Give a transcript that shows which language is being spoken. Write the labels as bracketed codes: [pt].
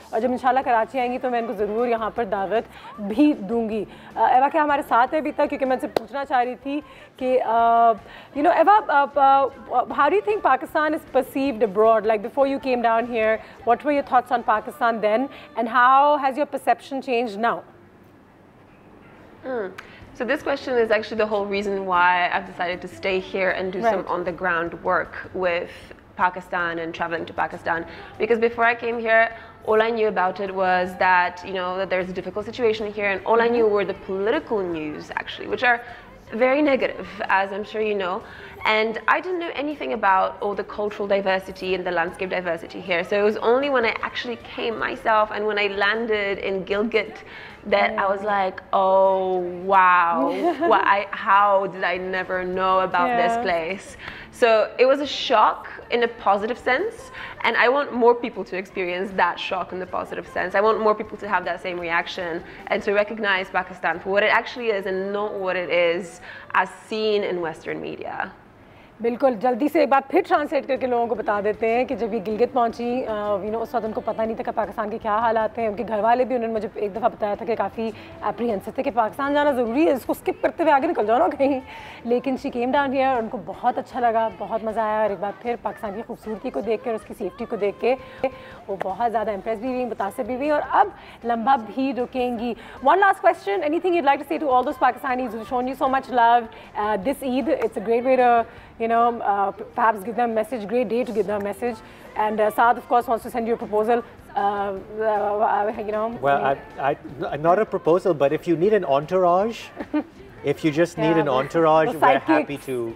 [hi] और जब इंशाल्लाह कराची आएंगी तो मैं इनको ज़रूर यहाँ पर दावत भी दूंगी. एवा क्या हमारे साथ है अभी तक, क्योंकि मैं उनसे पूछना चाह रही थी कि एवा, [en] How do you think Pakistan is perceived abroad? Like before you came down here, what were your thoughts on Pakistan then and how has your perception changed now? So this question is actually the whole reason why I've decided to stay here and do some on-the-ground work with Pakistan and traveling to Pakistan. Because before I came here, all I knew about it was that, that there's a difficult situation here, and all I knew were the political news, actually, which are very negative, as I'm sure you know. And I didn't know anything about all the cultural diversity and the landscape diversity here. So it was only when I actually came myself and when I landed in Gilgit that I was like, oh wow, how did I never know about this place? So it was a shock in a positive sense, and I want more people to experience that shock in the positive sense. I want more people to have that same reaction and to recognize Pakistan for what it actually is and not what it is as seen in Western media. [hi] बिल्कुल, जल्दी से एक बार फिर translate करके लोगों को बता देते हैं कि जब ये गिलगित पहुंची, उस वक्त उनको पता नहीं था कि पाकिस्तान के क्या हालात हैं. उनके घर वाले भी, उन्होंने मुझे एक दफ़ा बताया था कि काफ़ी एप्रीहेंसिव थे कि पाकिस्तान जाना ज़रूरी है, इसको स्किप करते हुए आगे निकल जाओ ना कहीं. लेकिन [en] she came down here, [hi] उनको बहुत अच्छा लगा, बहुत मज़ा आया. और एक बार फिर पाकिस्तान की खूबसूरती को देख के और उसकी सेफ्टी को देख के वो बहुत ज़्यादा इम्प्रेस भी हुई, मुतासिर भी हुई और अब लंबा भी रुकेंगी. [en] One last question, anything you'd like to say to all those Pakistanis who shown you so much love this Eid? It's a great way to perhaps give them a message, great day to give them a message. And Saad, of course, wants to send you a proposal. Well, not a proposal, but if you need an entourage, if you just need an entourage, we're happy to.